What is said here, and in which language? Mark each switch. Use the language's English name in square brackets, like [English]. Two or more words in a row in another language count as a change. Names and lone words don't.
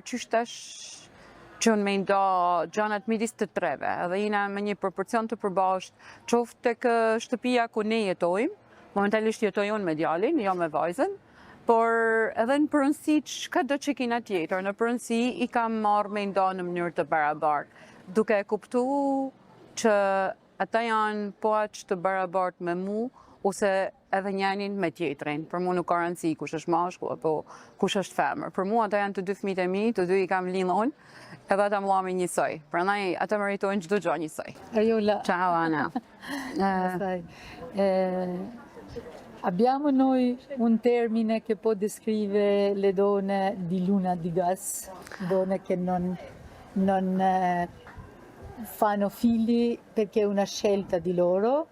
[Albanian] qysh tash që unë me nda gjanat midis të treve, edhe jina me një proporcion të përbasht, qoftë tek shtëpia ku ne jetojmë, momentalisht jetojnë unë me djalin, jo me vajzën, por edhe në përënsi çka do që kina tjetër, në përënsi i kam marrë me nda në mënyrë të barabartë, duke e kuptu që ata janë po aq të barabartë me mu, ose edhe njenin me tjetrin. Për mu nuk ka rëndësi kush është mashkull apo kush është femër. Për mu ata janë të dy fëmijët e mi, të dy i kam linë unë, edhe ata m'llami njësoj. Prandaj ata meritojnë çdo gjë njësoj. Ariola. [Italian] Ciao Ana. Abbiamo noi un termine che può descrivere le donne di luna di gas, donne che non fanno figli perché è una scelta di loro.